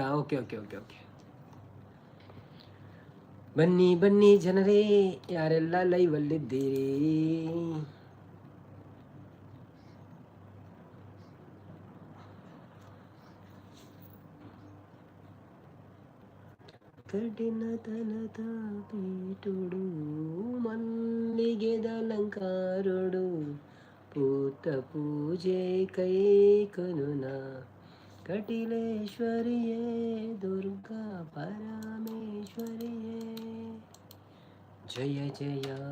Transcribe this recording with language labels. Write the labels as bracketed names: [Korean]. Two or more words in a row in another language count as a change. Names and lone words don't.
[Kannada] ಓಕೆ ಓಕೆ ಓಕೆ ಓಕೆ, ಬನ್ನಿ ಬನ್ನಿ ಜನರೇ, ಯಾರೆಲ್ಲ ಲೈವಲ್ಲಿದ್ದೀರಿ. [Tulu] ಕಠಿಣತನದ ಪೀಟುಡು ಮಲ್ಲಿಗೆದಲಂಕಾರುಡು ಪೂತ ಪೂಜೆ ಕೈ ಕನುನ ಕಟಿಲೇಶ್ವರಿಯೇ ದುರ್ಗಾ ಪರಮೇಶ್ವರಿಯೇ ಜಯ ಜಯ